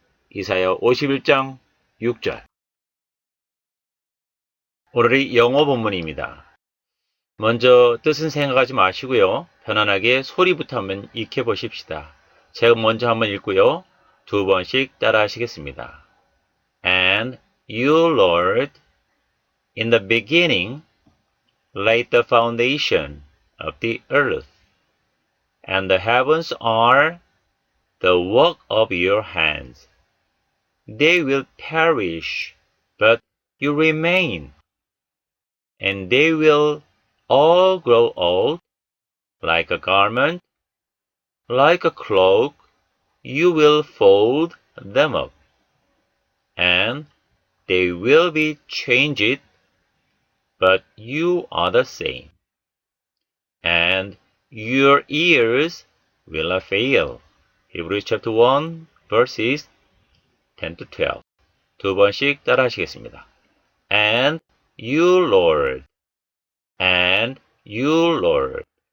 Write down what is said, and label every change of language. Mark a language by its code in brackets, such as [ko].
[ko] 이사야 51장 6절 오늘의 영어 본문입니다. 먼저 뜻은 생각하지 마시고요. 편안하게 소리부터 한번 익혀보십시다. 제가 먼저 한번 읽고요. 두 번씩 따라 하시겠습니다. [en] you, Lord, in the beginning laid the foundation of the earth, and the heavens are the work of your hands. They will perish, but you remain, and they will all grow old, like a garment, like a cloak. You will fold them up, and they will be changed, but you are the same. And your ears will not fail. Hebrews chapter 1, verses 10 to 12. [ko] 두 번씩 따라 하시겠습니다. [en] And you, Lord, and you, Lord.